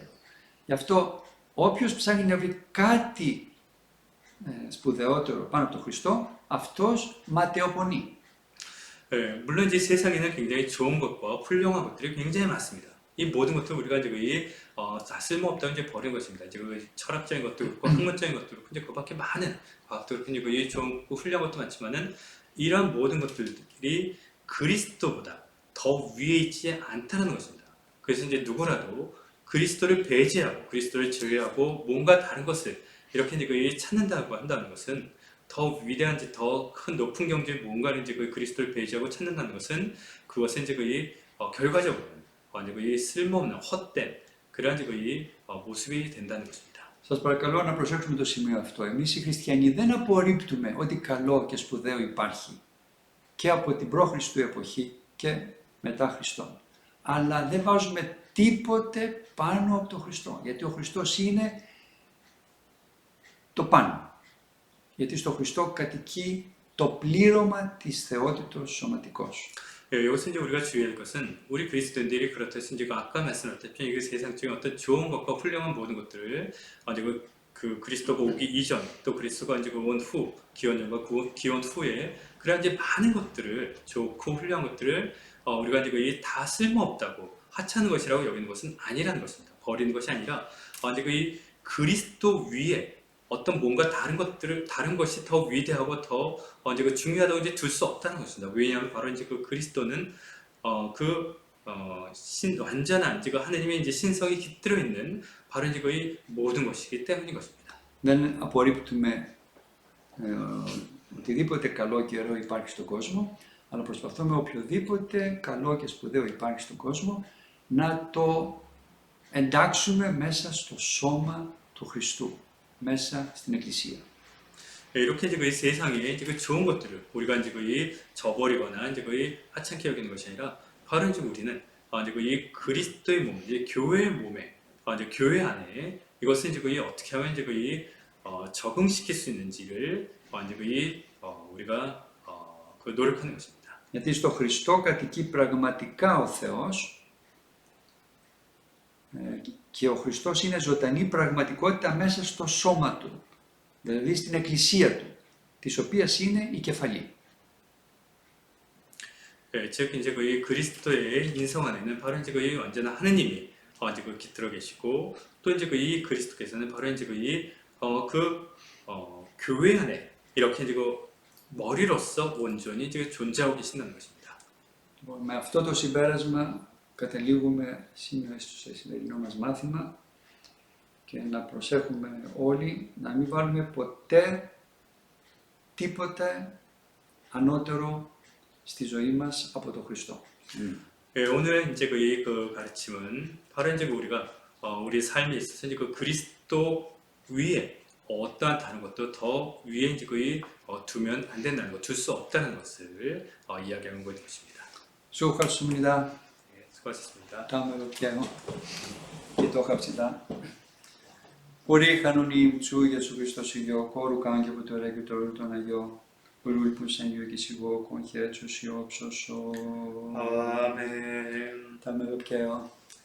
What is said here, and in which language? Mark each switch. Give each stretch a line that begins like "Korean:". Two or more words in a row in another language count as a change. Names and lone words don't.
Greek: Γι' αυτό όποιος ψάχνει να βρει κάτι σπουδαιότερο πάνω από τον Χριστό, αυτός ματαιοπονεί.
Korean: 물론 이제 세상에는 굉장히 좋은 것과 훌륭한 것들이 굉장히 많습니다. 이 모든 것들 우리가 이제 다 쓸모없다고 이제 버린 것입니다. 이제 그 철학적인 것도 그렇고 학문적인 것도 그렇고 이제 그밖에 많은 과학도 그렇고 이제 그 좋고 훌륭한 것도 많지만은 이러한 모든 것들이 그리스도보다 더 위에 있지 않다는 것입니다. 그래서 이제 누구라도 그리스도를 배제하고 그리스도를 제외하고 뭔가 다른 것을 이렇게 이제 그 찾는다고 한다는 것은 더 위대한 더 큰 높은 경지에 뭔가를 이제 그 그리스도를 배제하고 찾는다는 것은 그것은 이제 그 결과적으로는 이제 그 쓸모없는 헛된 그러한 이제 그 모습이 된다는 것입니다.
Greek: Σας παρακαλώ να προσέξουμε το σημείο αυτό. Εμείς οι χριστιανοί δεν απορρίπτουμε ό,τι καλό και σπουδαίο υπάρχει και από την προ-Χριστού εποχή και μετά Χριστόν. Αλλά δεν βάζουμε τίποτε πάνω από τον Χριστό, γιατί ο Χριστός είναι το πάνω. Γιατί στο Χριστό κατοικεί το πλήρωμα της θεότητος σωματικός.
Korean: 여기서 이제 우리가 주의할 것은 우리 그리스도인들이 그렇듯이 이제 아까 말씀드렸다시피 이 세상 중에 어떤 좋은 것과 훌륭한 모든 것들을 이제 그 그리스도가 오기 이전 또 그리스도가 이제 온 후 기원전과 기원 후에 그런 이제 많은 것들을 좋고 훌륭한 것들을 우리가 이제 다 쓸모없다고 하찮은 것이라고 여기는 것은 아니라는 것입니다. 버리는 것이 아니라 이제 그 그리스도 위에 어떤 뭔가 다른 것이 더 위대하고 더 이제 그 중요하다고 이제 둘 수 없다는 것입니다. 왜냐하면 바로 이제 그 그리스도는 완전한 이제 그 하나님의 이제 신성이 깃들어 있는 바로 이제 그 모든 것이기 때문인 것입니다.
Greek: Δεν απορρίπτουμε οτιδήποτε καλό και ωραίο υπάρχει στον κόσμο, αλλά προσπαθούμε οποιοδήποτε καλό και σπουδαίο υπάρχει στον κόσμο να το εντάξουμε μέσα στο σώμα του Χριστού, μέσα στην Εκκλησία.
Korean: 이렇게 이제 그 세상에 이제 그 좋은 것들을 우리가 이제 거의 저버리거나 이제 거의 하찮게 여기는 것이 아니라 바로 이제 우리는 이제 그 그리스도의 몸, 이제 교회의 몸에 이제 교회 안에 이것을 이제 거의 어떻게 하면 이제 거의 적응시킬 수 있는지를 이제 거의 우리가 그 노력하는 것입니다.
Greek: Γιατί στο Χριστό κατοικεί πραγματικά ο Θεός και ο Χριστός είναι ζωντανή πραγματικότητα μέσα στο σώμα Του, δηλαδή στην Εκκλησία Του, της οποίας είναι η κεφαλή.
Korean: 즉 이제 그 그리스도의 인성 안에는 바로 이제 그 완전한 하느님이 이제 그 깃들어 계시고 또 이제 그 그리스도께서는 바로 이제 교회 안에 이렇게 이제 그 머리로서 온전히 이제 존재하고 계신다는 것입니다.
Greek: Με αυτό το συμπέρασμα καταλήγουμε σήμερα στο σημερινό μας μάθημα και να προσέχουμε όλοι να μην βάλουμε ποτέ τίποτε ανώτερο στη ζωή μας από τον Χριστό.
Korean: 오늘 이제 그 가르침은 바로 이제 우리가 우리 삶에 있어서 이제 그 그리스도 위에 어떠한 다른 것도 더 위에 이제 두면 안 된다는 것, 둘 수 없다는 것을 이야기하는 것입니다. 수고하셨습니다. 수고하셨습니다. 다음에 뵐게요. 기도합시다. Ορίχανον ήμ τσου για σου Χριστός Υιό, κόρου καν και από το ρέγγιο το όλο τον Αγιό, ορούλ που σαν Υιό και σιγό, κον χαίρετσος Υιόψος, 아멘. τα με δοκαίω.